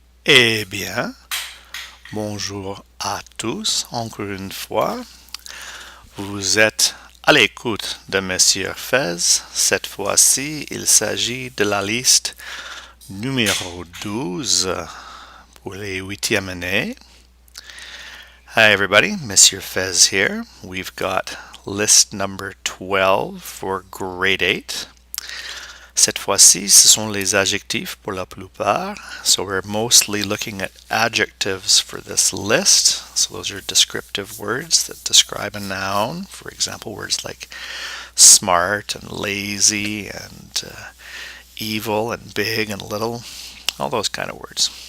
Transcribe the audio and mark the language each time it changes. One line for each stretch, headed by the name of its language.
French: Eh bien, bonjour à tous, encore une fois. Vous êtes à l'écoute de Monsieur Fez. Cette fois-ci, il s'agit de la liste numéro 12 pour les huitièmes années.
English: Hi everybody, Monsieur Fez here. We've got list number 12 for grade 8. Cette fois-ci, ce sont les adjectifs pour la plupart. So we're mostly looking at adjectives for this list. So those are descriptive words that describe a noun. For example, words like smart and lazy and evil and big and little, all those kind of words.